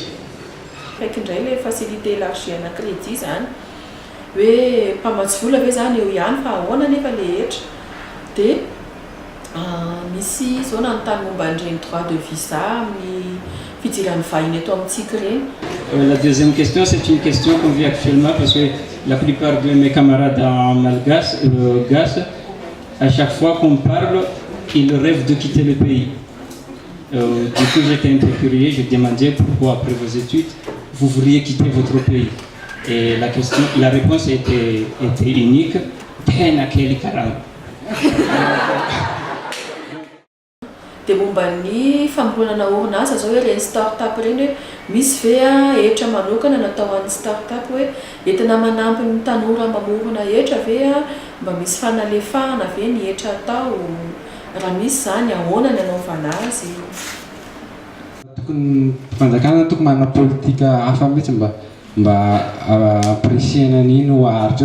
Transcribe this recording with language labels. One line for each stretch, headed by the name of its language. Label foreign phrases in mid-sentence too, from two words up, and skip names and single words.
Malagasy: fake indray
French: le facilité élargie crédit
Malagasy: zany hoe mpamatsy vola ve zany eo ihany fa ahoana nefa le hetra dia misy zao nanontany momba an'ireny
French: droit de visa
Malagasy: amin'ny fidiran'ny vahiny eto amintsika reny.
French: La deuxième question, c'est une question qu'on vit actuellement parce que la plupart de mes camarades en malgache, à chaque fois qu'on parle, ils rêvent de quitter le pays. Du coup, j'étais un peu curieux, je demandais pourquoi après vos études, vous vouliez quitter votre pays. Et la réponse était unique,
Malagasy: tena kely karama. Dia momba ny fambolana orinasa zao hoe reny start-up reny hoe misy ve hetra manokana natao an'ny start-up hoe entina manampy ny tanora mamorona hetra ve mba misy fanalefahana ve ny hetra atao raha misy zany ahoana ny anaovana azy tokony fanjakana tokony manana politika hafa mihitsy mba appréciena n'iny ho aharitra